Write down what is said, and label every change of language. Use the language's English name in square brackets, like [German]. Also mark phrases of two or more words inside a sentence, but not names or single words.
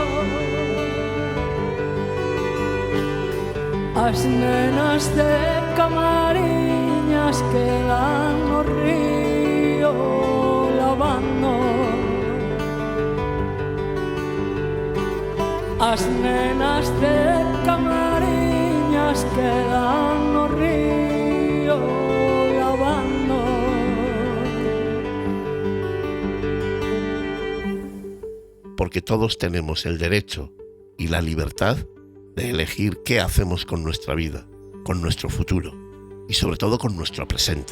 [Galician] As nenas de Camariñas quedan no río lavando. As nenas de Camariñas quedan no río lavando. [Spanish] Porque todos tenemos el derecho y la libertad de elegir qué hacemos con nuestra vida, con nuestro futuro y sobre todo con nuestro presente.